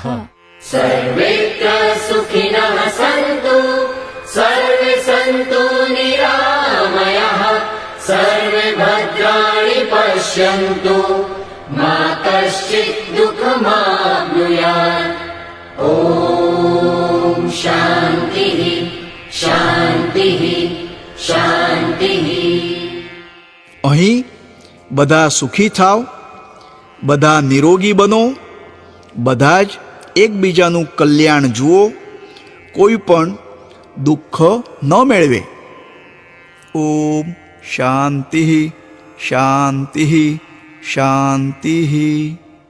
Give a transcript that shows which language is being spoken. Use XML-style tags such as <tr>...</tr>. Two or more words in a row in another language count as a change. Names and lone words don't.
<sa>सर्वेत्र सुखिनः सन्तु सर्वे सन्तु निरामयाः, सर्वे भद्राणि पश्यन्तु मा कश्चित् दुःखमाप्नुयात्। ॐ शान्तिः शान्तिः शान्तिः।</sa> <gu>અહીં બધા સુખી થાવ, બધા નિરોગી બનો, બધા જ એકબીજાનું કલ્યાણ જુઓ, કોઈ પણ દુઃખ ન મેળવે.</gu> <sa>ઓમ શાંતિ શાંતિ શાંતિ.</sa>